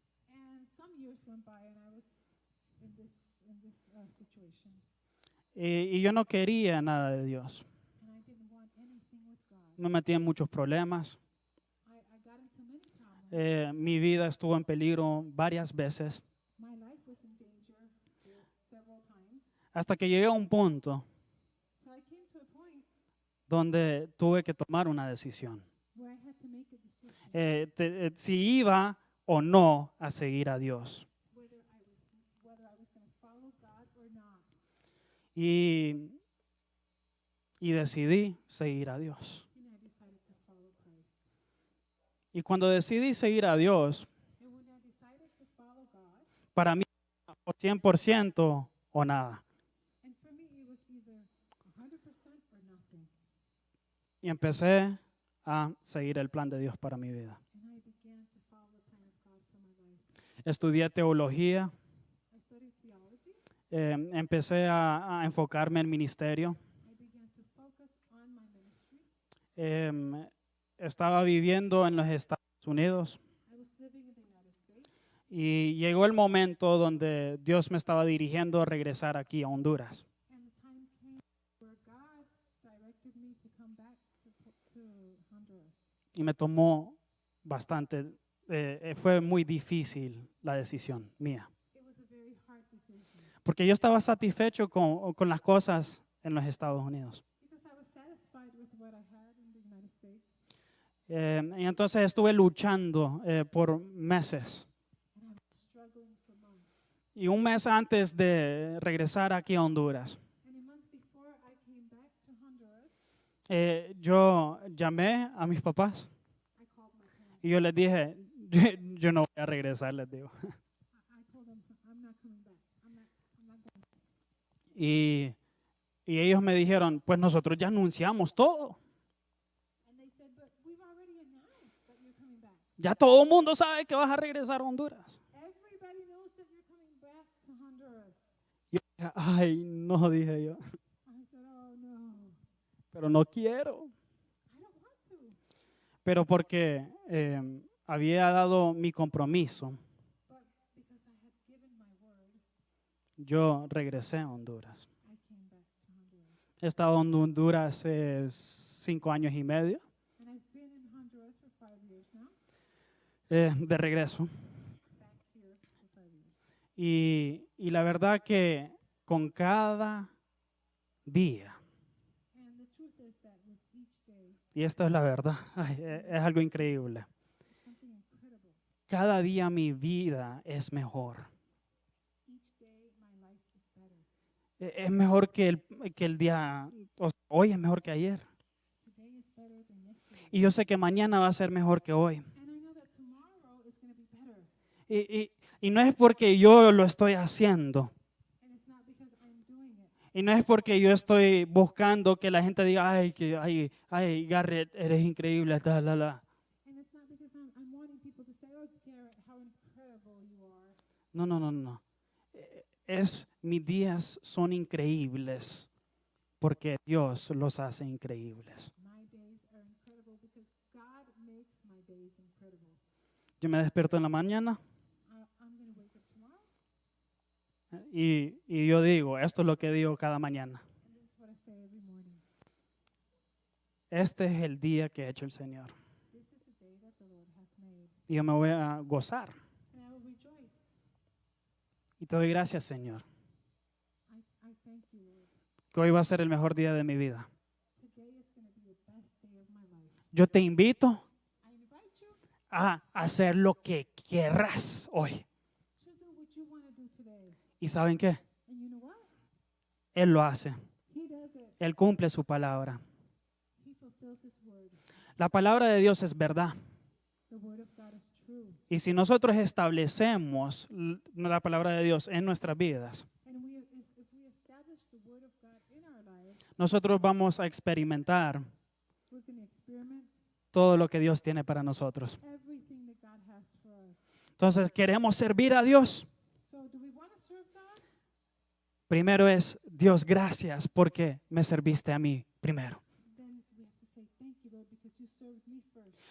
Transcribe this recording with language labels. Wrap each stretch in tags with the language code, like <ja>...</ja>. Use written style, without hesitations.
<en>And some years went by, and I was in this situation,</en> <es>Y yo no quería nada de Dios.</es> <en>and I didn't want anything with God.</en> <es>Me metí en muchos problemas.</es> <en>I got into many problems.</en> <es>Mi vida estuvo en peligro varias veces.</es> <en>My life was in danger several times.</en> <es>Hasta que llegué a un punto</es> <en>So I came to a point</en> <es>donde tuve que tomar una decisión.</es> <en>where I had to make a decision</en> <es>Si iba o no a seguir a Dios.</es> <en>whether I was going to follow God or not.</en> <es>Y decidí seguir a Dios.</es> <en>And I decided to follow Christ.</en> <es>Y cuando decidí seguir a Dios,</es> <en>And when I decided to follow God,</en> <es>para mí, o 100% o nada.</es> <en>and for me it was either 100% or nothing.</en> <es>Y empecé a seguir el plan de Dios para mi vida.</es> <en>And I began to follow the plan of God for my life.</en> <es>Estudié teología,</es> <en>I studied theology.</en> <es>empecé a enfocarme en ministerio.</es> <en>I began to focus on my ministry.</en> <es>Estaba viviendo en los Estados Unidos</es> <en>I was living in the United States.</en> <es>y llegó el momento donde Dios me estaba dirigiendo a regresar aquí a Honduras.</es> <en>And the time came where God directed me to come back to Honduras.</en> <es>Y me tomó bastante, fue muy difícil la decisión mía.</es> <en>It was a very hard decision</en> <es>Porque yo estaba satisfecho con las cosas en los Estados Unidos.</es> <en>because I was satisfied with what I had in the United States.</en> <es>Y entonces estuve luchando por meses.</es> <en>And I was struggling for months.</en> <es>Y un mes antes de regresar aquí a Honduras,</es> <en>And a month before I came back to Honduras,</en> <es>yo llamé a mis papás</es> <en>I called my parents</en> <es>Y yo les dije, yo no voy a regresar, les digo.</es> <en>I told them, I'm not coming back. I'm not going.</en> <es>Y, y ellos me dijeron, pues nosotros ya anunciamos todo.</es> <en>And they said, but we've already announced that you're coming back.</en> <es>Ya todo el mundo sabe que vas a regresar a Honduras.</es> <en>Everybody knows that you're coming back to Honduras.</en> <es>Y yo dije, ay, no, dije yo,</es> <en>I said, oh no,</en> <es>pero no quiero.</es> <en>I don't want to.</en> <es>Pero porque había dado mi compromiso,</es> <en>But because I had given my word,</en> <es>yo regresé a Honduras.</es> <en>I came back to Honduras.</en> <es>He estado en Honduras 5 años y medio</es> <en>And I've been in Honduras for 5 years now,</en> <es>de regreso.</es> <en>back here for 5 years.</en> <es>Y la verdad que con cada día,</es> <en>And the truth is that with each day,</en> <es>y esto es la verdad, ay, es algo increíble,</es> <en>it's something incredible.</en> <es>cada día mi vida es mejor.</es> <en>Each day my life is better.</en> <es>Es mejor que el día, hoy es mejor que ayer.</es> <en>Today is better than yesterday.</en> <es>Y yo sé que mañana va a ser mejor que hoy.</es> <en>And I know that tomorrow is going to be better.</en> <es>Y no es porque yo lo estoy haciendo.</es> <en>And it's not because I'm doing it.</en> <es>Y no es porque yo estoy buscando que la gente diga, ay, Garrett, eres increíble, ta, la, la.</es> <en>And it's not because I'm wanting people to say, oh, Garrett, how incredible you are.</en> <es>No, no, no, no.</es> <en>Mis días son increíbles porque Dios los hace increíbles.</en> <es>My days are incredible because God makes my days incredible.</es> <en>Yo me despierto en la mañana</en> <es>I'm going to wake up tomorrow,</es> <en>y yo digo, esto es lo que digo cada mañana.</en> <es>and this is what I say every morning.</es> <en>Este es el día que ha hecho el Señor.</en> <es>This is the day that the Lord has made,</es> <en>Y yo me voy a gozar.</en> <es>and I will rejoice.</es> <en>Y te doy gracias, Señor,</en> <es>I thank you, Lord.</es> <en>que hoy va a ser el mejor día de mi vida.</en> <es>Today is going to be the best day of my life.</es> <en>Yo te invito</en> <es>I invite you</es> <en>a hacer lo que querrás hoy.</en> <es>to do what you want to do today.</es> <en>¿Y saben qué?</en> <es>And you know what?</es> <en>Él lo hace.</en> <es>He does it.</es> <en>Él cumple su palabra.</en> <es>He fulfills his word.</es> <en>La palabra de Dios es verdad.</en> <es>The word of God is true.</es> <en>Y si nosotros establecemos la palabra de Dios en nuestras vidas,</en> <es>And if we establish the word of God in our lives,</es> <en>nosotros vamos a experimentar</en> <es>we're going to experiment</es> <en>todo lo que Dios tiene para nosotros.</en> <es>everything that God has for us.</es> <en>Entonces, ¿queremos servir a Dios?</en> <es>So do we want to serve God?</es> <en>Primero es, Dios, gracias porque me serviste a mí primero.</en> <es>Then we have to say, thank you, Lord, because you served me first.</es>